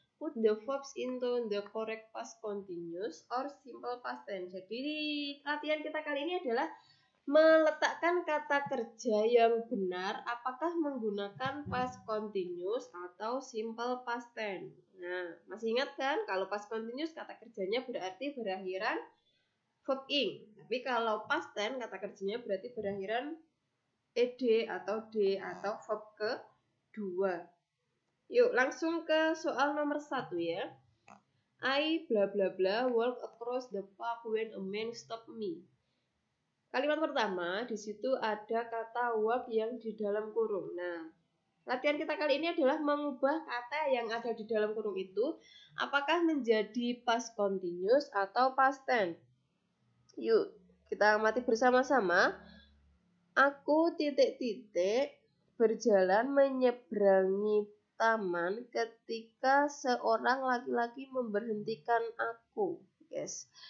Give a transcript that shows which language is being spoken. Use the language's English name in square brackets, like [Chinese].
[English] Put the verbs into the correct past continuous or simple past tense. [Indonesian] Jadi latihan kita kali ini adalah meletakkan kata kerja yang benar apakah menggunakan past continuous atau simple past tense. Nah, masih ingat kan kalau past continuous kata kerjanya berarti berakhiran verb ing. Tapi kalau past tense kata kerjanya berarti berakhiran ed atau d atau verb kedua. Yuk langsung ke soal nomor 1 ya. [English] I bla bla bla walk across the park when a man stopped me. [Indonesian] Kalimat pertama di situ ada kata walk yang di dalam kurung. Nah, latihan kita kali ini adalah mengubah kata yang ada di dalam kurung itu apakah menjadi past continuous atau past tense. Yuk, kita amati bersama-sama. Aku titik-titik berjalan menyeberangi taman ketika seorang laki-laki memberhentikan aku. [English] Yes.